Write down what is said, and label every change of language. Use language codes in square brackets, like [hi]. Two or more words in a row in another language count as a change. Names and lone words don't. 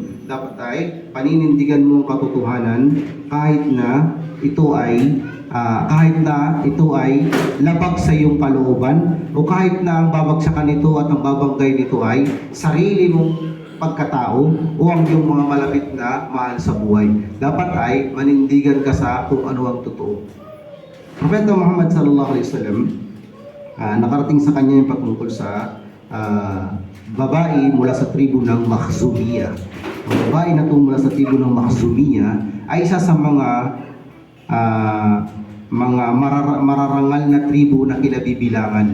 [tl] Dapat ay paninindigan mo ang katotohanan kahit na ito ay labag sa iyong kalooban, o kahit na ang babagsakan nito at ang babanggay nito ay sarili mong pagkatao o ang iyong mga malapit na mahal sa buhay. Dapat ay manindigan ka sa kung ano ang totoo. Propeta Muhammad [ar] صلى الله عليه وسلم, [tl] nakarating sa kanya yung patungkol sa babae mula sa tribo ng Makhzumiyya. Ang babae na ito mula sa tribo ng Makhzumiyya ay isa sa mga mararangal na tribo na kinabibilangan.